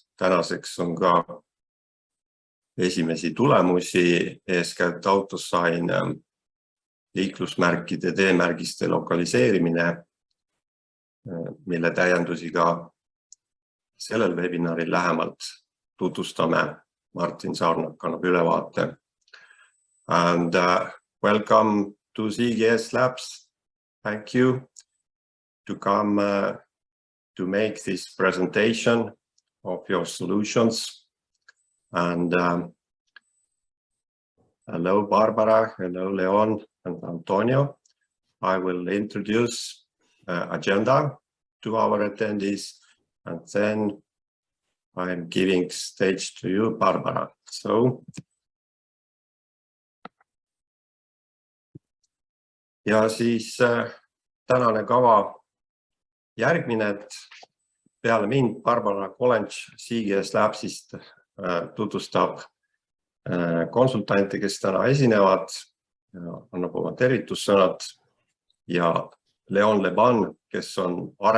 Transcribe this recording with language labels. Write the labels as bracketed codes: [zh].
[et] Tänaseks on ka esimesi tulemusi, eeskätt Autosign liiklusmärkide teemärgiste lokaliseerimine, mille täiendusi ka sellel Veebinaril lähemalt tutvustame. Martin Saarnak annab ülevaate. [en] And welcome to CGS Labs. Thank you to come to make this presentation of your solutions. And hello, Barbara, hello, Leon and Antonio. I will introduce agenda to our attendees, and then I'm giving stage to you, Barbara. [et] So, ja siis tänane kava järgmine, et peale mind Barbara CGS Labsist tutvustab konsultante, kes täna esinevad, annab oma tervitussõnad, ja Leban, kes on